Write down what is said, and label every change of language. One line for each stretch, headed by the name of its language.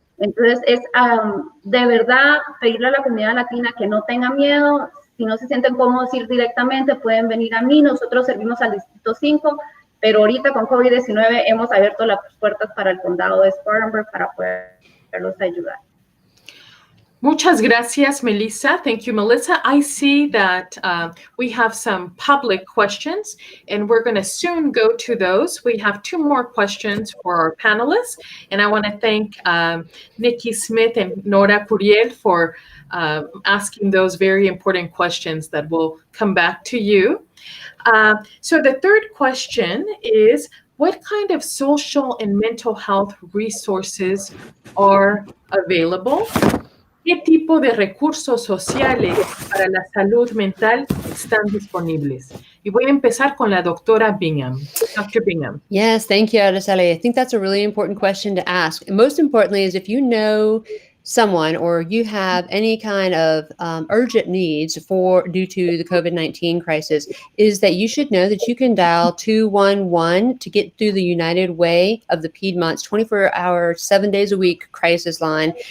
Spanish: Entonces, es de verdad pedirle a la comunidad latina que no tenga miedo. Si no se sienten cómodos ir directamente, pueden venir a mí. Nosotros servimos al Distrito 5, pero ahorita con COVID-19 hemos abierto las puertas para el condado de Spartanburg para poderlos ayudar. Muchas gracias, Melissa.
English: Thank you, Melissa. I see that we have some public questions, and we're going to soon go to those. We have 2 more questions for our panelists, and I want to thank Nikki Smith and Nora Curiel for asking those very important questions that will come back to you. So the third question is, what kind of social and mental health resources are available?
Spanish: ¿Qué tipo de recursos sociales para la salud mental están disponibles? Y voy a empezar con la doctora Bingham.
English: Dr. Bingham. Yes, thank you, Araceli. I think that's a really important question to ask. And most importantly is if you know someone or you have any kind of urgent needs due to the COVID-19 crisis, is that you should know that you can dial 211 to get through the United Way of the Piedmont's 24-hour, 7 days a week crisis line.